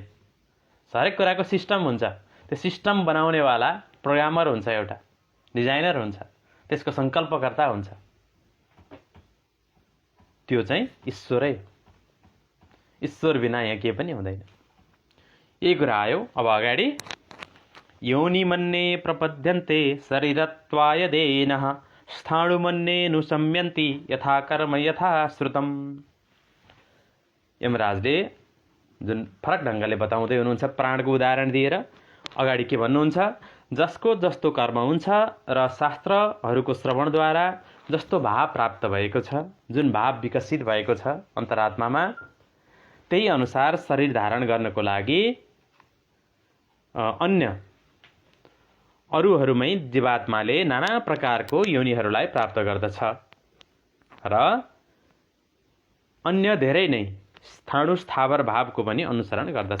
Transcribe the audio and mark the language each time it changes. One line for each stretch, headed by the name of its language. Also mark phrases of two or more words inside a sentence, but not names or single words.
Nepali: हरेक कुराको सिस्टम हुन्छ। त्यो सिस्टम बनाउनेवाला प्रोग्रामर हुन्छ, एउटा डिजाइनर हुन्छ, त्यसको सङ्कल्पकर्ता हुन्छ। त्यो चाहिँ ईश्वरै हो। ईश्वर बिना यहाँ केही पनि हुँदैन। यही कुरा आयो अब अगाडि।
Sanskrit: योनि मन्ये प्रपद्यन्ते शरीरत्वाय देनः स्थाणुमन्ये नुसम्यन्ति यथा कर्म यथा श्रुतम्।
Nepali: यमराजले जुन फरक ढङ्गले बताउँदै हुनुहुन्छ प्राणको उदाहरण दिएर अगाडि के भन्नुहुन्छ? जसको जस्तो कर्म हुन्छ र शास्त्रहरूको श्रवणद्वारा जस्तो भाव प्राप्त भएको छ, जुन भाव विकसित भएको छ अन्तरात्मामा, त्यही अनुसार शरीर धारण गर्नको लागि अन्य अरूहरूमै जीवात्माले नाना प्रकारको योनिहरूलाई प्राप्त गर्दछ र अन्य धेरै नै स्थावर भावको पनि अनुसरण गर्दछ।